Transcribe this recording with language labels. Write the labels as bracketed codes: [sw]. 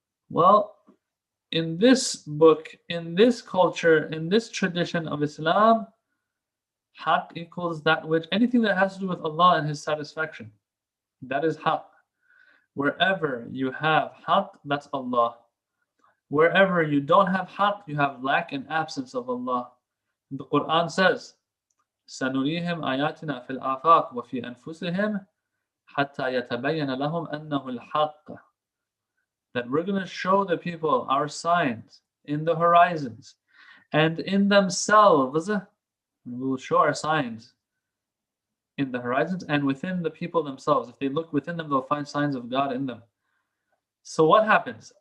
[en] Well, in this book, in this culture, in this tradition of Islam, haq equals that which, anything that has to do with Allah and His satisfaction. That is haq. Wherever you have haq, that's Allah. Wherever you don't have haq, you have lack and absence of Allah. The Quran says, [ar] سَنُرِيهِمْ آيَاتِنَا فِي الْآفَاقِ وَفِي أَنفُسِهِمْ حَتَّى يَتَبَيَّنَ لَهُمْ أَنَّهُ الْحَقِّ. [en] That we're going to show the people our signs in the horizons and in themselves We will show our signs in the horizons and within the people themselves. If they look within them, they'll find signs of God in them. So what happens?